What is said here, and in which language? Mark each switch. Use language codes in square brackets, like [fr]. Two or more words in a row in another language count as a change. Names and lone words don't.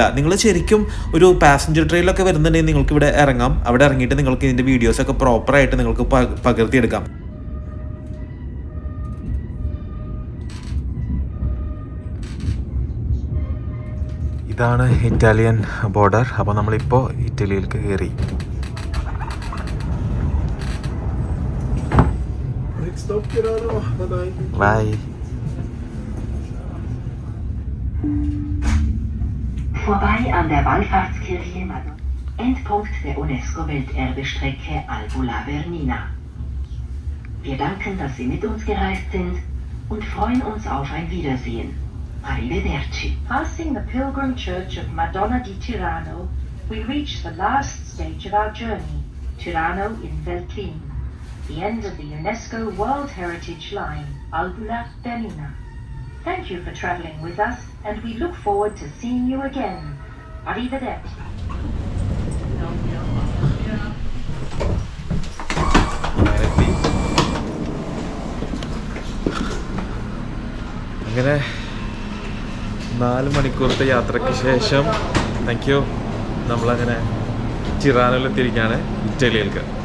[ml] നിങ്ങൾ ശരിക്കും ഒരു പാസഞ്ചർ ട്രെയിനിലൊക്കെ വരുന്നുണ്ടെങ്കിൽ നിങ്ങൾക്ക് ഇവിടെ ഇറങ്ങാം. അവിടെ ഇറങ്ങിയിട്ട് നിങ്ങൾക്ക് ഇതിന്റെ വീഡിയോസ് ഒക്കെ പ്രോപ്പറായിട്ട് നിങ്ങൾക്ക് പകർത്തിയെടുക്കാം. ഇതാണ് ഇറ്റാലിയൻ ബോർഡർ. അപ്പോൾ നമ്മളിപ്പോൾ ഇറ്റലിയിലേക്ക് കയറി. [en] Bye. [de] Vorbei an der Wallfahrtskirche Madonna, Endpunkt der UNESCO-Welterbestrecke Albula Bernina. Wir danken, dass Sie mit uns gereist sind und freuen uns auf ein Wiedersehen. [it] Arrivederci. [en] Passing the pilgrim church of Madonna di Tirano, we reach the last stage of our journey, Tirano in Veltlin. The end of the UNESCO World Heritage Line, Albula Bernina. Thank you for travelling with us and we look forward to seeing you again. [it] Arrivederci. [ml] അങ്ങനെ 4 മണിക്കൂറത്തെ യാത്രയ്ക്ക് ശേഷം നമ്മളങ്ങനെ ടിറാനോയിലെത്തിയിരിക്കുകയാണ്, ഇറ്റലിയിലേക്ക്.